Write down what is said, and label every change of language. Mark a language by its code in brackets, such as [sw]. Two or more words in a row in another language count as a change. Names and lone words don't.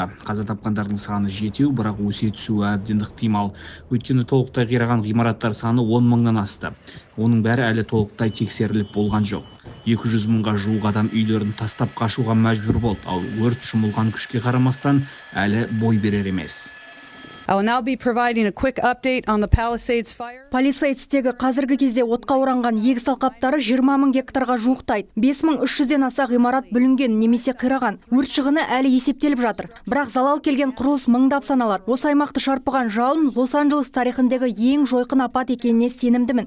[kk] Қаза тапқандардың саны 7, бірақ өсе түсуі әбден ықтимал. Өйткені толықтай қираған ғимараттар саны 10 мыңнан асты. Оның бәрі әлі толықтай тексеріліп болған жоқ. 200 мыңға жуық адам үйлерін тастап қашуға мәжбүр болды, ал өрт жұмылған күшке қарамастан әлі бой берер емес. [en] I will now be providing a quick update on the Palisades fire. [kk] Palisades-тегі қазіргі кезде отқа оранған егіс алқаптары 20 мың гектарға жуықтайды. 5300-ден аса ғимарат бүлінген немесе қираған. Өрт шығыны әлі есептеліп жатыр. Бірақ залал келген құрылыс мыңдап саналады. Осы аймақты шарпыған жалын Лос-Анджелес тарихындағы ең жойқын апат екеніне сенімдімін.